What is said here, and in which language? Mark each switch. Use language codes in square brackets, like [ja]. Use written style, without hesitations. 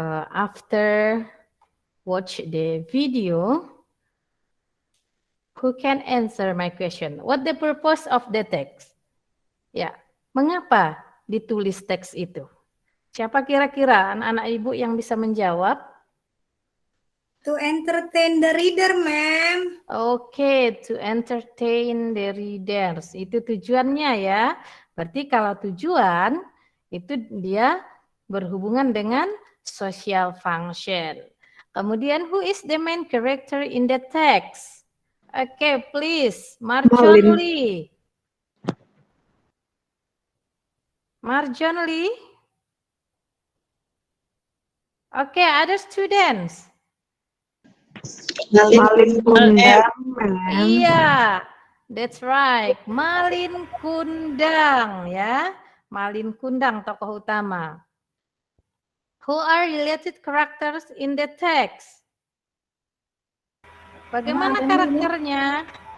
[en] After watch the video, who can answer my question? What the purpose of the text? [id] Ya, mengapa ditulis teks itu? Siapa kira-kira anak-anak ibu yang bisa menjawab? [en] To entertain the reader, ma'am. Oke, to entertain the readers. [id] Itu tujuannya ya. Berarti kalau tujuan itu dia berhubungan dengan social function. Kemudian [en] who is the main character in the text? Oke, please, Marjon Lee. Marjon Lee. Oke, other students. Malin Kundang, ma'am. Iya, that's right. Malin Kundang ya. [id] Malin Kundang tokoh utama. [en] Who are related characters in the text? [id] Bagaimana karakternya?